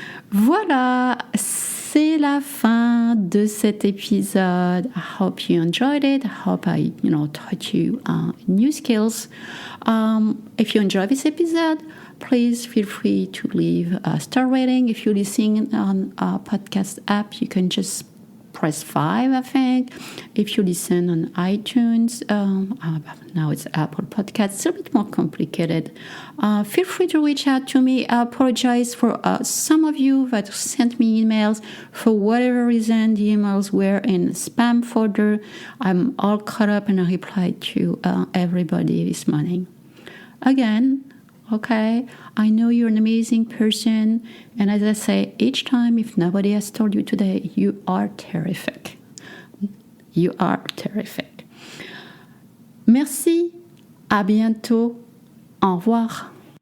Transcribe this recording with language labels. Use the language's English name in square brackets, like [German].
[French] Voilà, c'est la fin de cet épisode. [English] I hope you enjoyed it. I hope I, taught you new skills. If you enjoyed this episode, please feel free to leave a star rating. If you're listening on a podcast app, you can just press 5, I think. If you listen on iTunes, now it's Apple Podcasts, it's a bit more complicated. Feel free to reach out to me. I apologize for some of you that sent me emails. For whatever reason, the emails were in spam folder. I'm all caught up and I replied to everybody this morning. Again, okay, I know you're an amazing person. And as I say each time, if nobody has told you today, you are terrific. You are terrific. [French] Merci. À bientôt. Au revoir.